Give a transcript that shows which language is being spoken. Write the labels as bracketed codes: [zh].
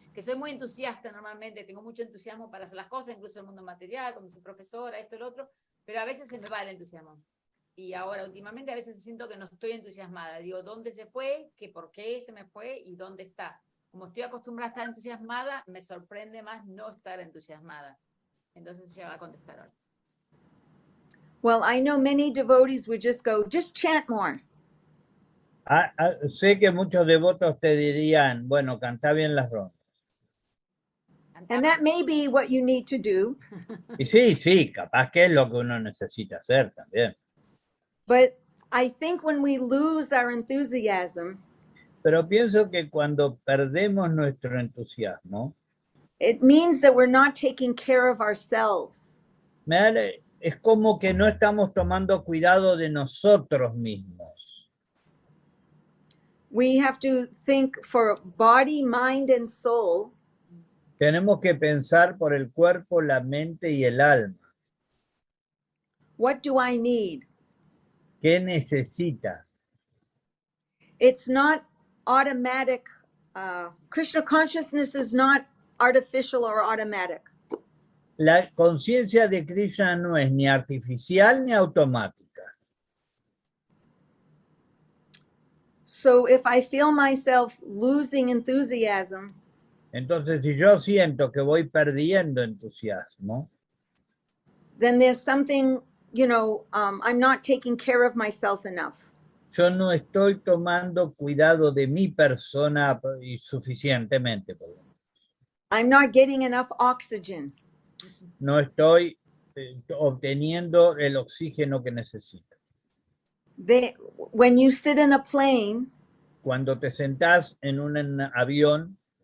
[es] Que soy muy entusiasta normalmente, tengo mucho entusiasmo para hacer las cosas, incluso en el mundo material, cuando soy profesora, esto, lo otro, pero a veces se me va el entusiasmo. Y ahora, últimamente, a veces siento que no estoy entusiasmada. Digo, ¿dónde se fue? ¿Qué, por qué se me fue? ¿Y dónde está? Como estoy acostumbrada a estar entusiasmada, me sorprende más no estar entusiasmada. Entonces ella va a contestar ahora. [en] Well, I know many devotees would just go, just chant more. [es] Sé que muchos devotos te dirían, bueno, canta bien las rondas. [en] And that may be what you need to do. [es] Y sí, capaz que es lo que uno necesita hacer también. [en] But I think when we lose our enthusiasm, [es] Pero pienso que cuando perdemos nuestro entusiasmo, [en] it means that we're not taking care of ourselves. [es] es como que no estamos tomando cuidado de nosotros mismos. [en] We have to think for body, mind, and soul. [es] Tenemos que pensar por el cuerpo, la mente y el alma. [en] What do I need? [es] ¿Qué necesita? [en] It's not automatic. Krishna consciousness is not artificial or automatic. [es] La conciencia de Krishna no es ni artificial ni automática. [en] So if I feel myself losing enthusiasm, [es] Entonces, si yo siento que voy perdiendo entusiasmo, [en] then there's something, I'm not taking care of myself enough. [es] Yo no estoy tomando cuidado de mi persona y suficientemente. [en] I'm not getting enough oxygen. [es] No estoy obteniendo el oxígeno que necesito. [en] When you sit in a plane, [es] Cuando te sentás en un avión,